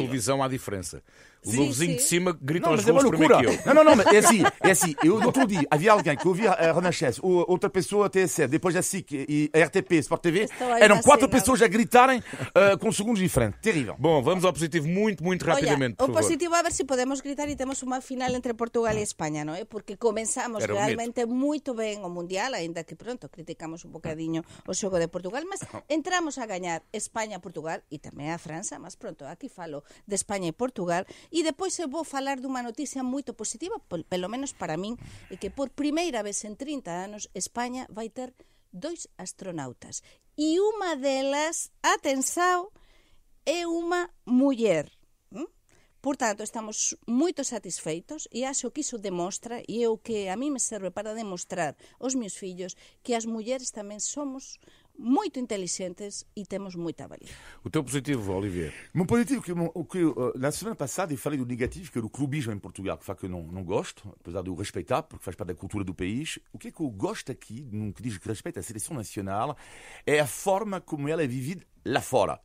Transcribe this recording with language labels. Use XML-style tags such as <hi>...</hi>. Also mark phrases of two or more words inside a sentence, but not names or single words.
<pt>televisão há diferença. O Sim, meu vizinho sim. de cima grita Não, aos mas é uma golos primeiro loucura. que eu. Não, mas é assim. Eu no outro dia havia alguém que ouvia a Renascença, outra pessoa a TSF, depois a SIC e a RTP, Sport TV. Estou aí Eram na 4 cena. pessoas a gritarem com segundos diferentes. Terrível. Bom, vamos ao positivo muito rapidamente,</pt> <gl>Olla,</gl> <pt>por</pt> <gl>o</gl> <pt>favor.</pt> <gl>positivo a ver se podemos gritar e temos unha final entre Portugal e España, non é? Porque comenzamos</gl> <pt>Era bonito.</pt> <gl>realmente moito ben o Mundial, aínda que pronto, criticamos un bocadiño o xogo de Portugal, mas entramos a gañar España-Portugal e tamén a França, mas pronto, aquí falo de España e Portugal, e depois eu vou falar dunha noticia moito positiva,</gl> <pt>pelo menos</pt> <gl>para min, e que por primeira vez en 30 anos España vai ter 2 astronautas. E unha delas, atenção, é unha muller. Portanto, estamos moito satisfeitos e acho que iso demostra, e é o que a mí me serve para demostrar aos meus fillos, que as mulleres tamén somos</gl> <pt>muito inteligentes</pt> <gl>e temos</gl> <pt>muita valia.</pt> <gl>O teu positivo, Olivier.</gl> <pt>Mon positivo, na semana passada eu falei do negativo, que é o clubismo em Portugal, que faz que eu não gosto, apesar de o respeitar, porque faz parte da cultura do país. O que é que eu gosto aqui, no que diz respeito à seleção nacional, é a forma como ela é vivida lá fora.</pt>